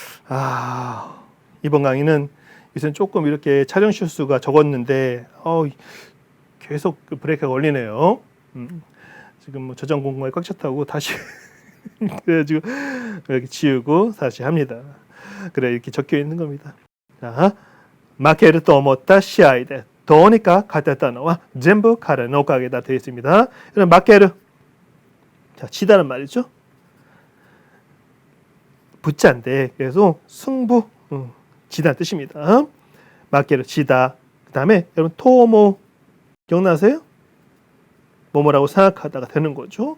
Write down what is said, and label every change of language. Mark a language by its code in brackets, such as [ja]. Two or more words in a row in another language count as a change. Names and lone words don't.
[ko] 이번 강의는 요새 조금 이렇게 촬영 실수가 적었는데 계속 그 브레이크가 걸리네요. 지금 뭐 저장 공간에 꽉 찼다고 다시 그래가지고 이렇게 지우고 다시 합니다. 그래 이렇게 적혀 있는 겁니다. [ja] 자, 마케르 と思った試合でどうにか勝てたのは全部彼のおかげだ [ko] 되어 있습니다. 그럼 마케르 자 지다는 말이죠. 붙자인데 그래서 승부 지다 뜻입니다. 마케르 지다. 그 다음에 여러분 토모 기억나세요? 뭐뭐라고 생각하다가 되는 거죠.